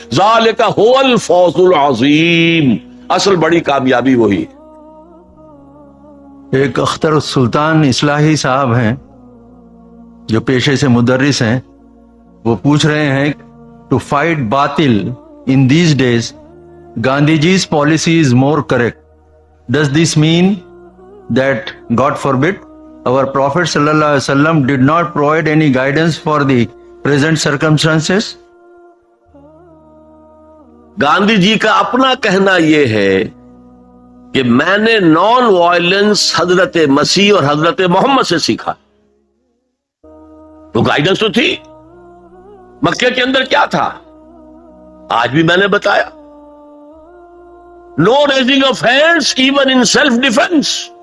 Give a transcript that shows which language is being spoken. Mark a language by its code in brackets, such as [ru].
[ar] ذالک هو الفوز العظیم، [ur] اصل بڑی کامیابی وہی ہے. ایک اختر السلطان اصلاحی صاحب ہیں جو پیشے سے مدرس ہیں، وہ پوچھ رہے ہیں [en] To fight باطل in these days Gandhi ji's policy is more correct. Does this mean that God forbid our prophet sallallahu alaihi wasallam did not provide any guidance for the present circumstances? [ur] Gandhi جی کا اپنا کہنا یہ ہے کہ میں نے نان وائلنس حضرت مسیح اور حضرت محمد سے سیکھا. تو گائیڈنس تو تھی. مکے کے اندر کیا تھا؟ آج بھی میں نے بتایا، [en] No raising of hands even in self defence.